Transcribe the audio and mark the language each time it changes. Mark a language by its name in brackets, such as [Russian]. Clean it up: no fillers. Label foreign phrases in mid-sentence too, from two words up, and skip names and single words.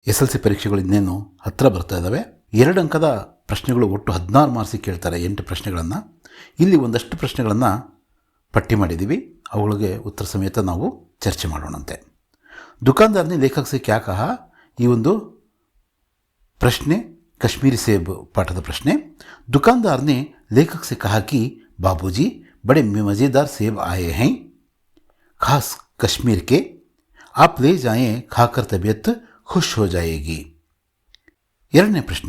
[Kannada] SLC ಪರೀಕ್ಷೆಗಳು ಇನ್ನೇನು ಹತ್ತಿರ ಬರ್ತಾ ಇದ್ದಾವೆ. 2 ಅಂಕದ ಪ್ರಶ್ನೆಗಳು ಒಟ್ಟು 16 ಮಾರ್ಕ್ಸಿಗೆ ಕೇಳ್ತಾರೆ. 8 ಪ್ರಶ್ನೆಗಳನ್ನು. ಇಲ್ಲಿ ಒಂದಷ್ಟು ಪ್ರಶ್ನೆಗಳನ್ನು ಪಟ್ಟಿ ಮಾಡಿದ್ದೀವಿ. ಅವುಗಳಿಗೆ ಉತ್ತರ ಸಮೇತ ನಾವು ಚರ್ಚೆ ಮಾಡೋಣಂತೆ. [Hindi] दुकानदार ने लेखक से क्या कहा, [Kannada] ಈ ಒಂದು ಪ್ರಶ್ನೆ कश्मीरी सेब ಪಾಠದ ಪ್ರಶ್ನೆ. [Hindi] दुकानदार ने लेखक से कहा कि बाबूजी बड़े मज़ेदार सेब आए हैं, खास कश्मीर के, आप ले जाएं, खाकर तबीयत खुश हो जाएगी. [Kannada] ಎರಡನೇ प्रश्ने.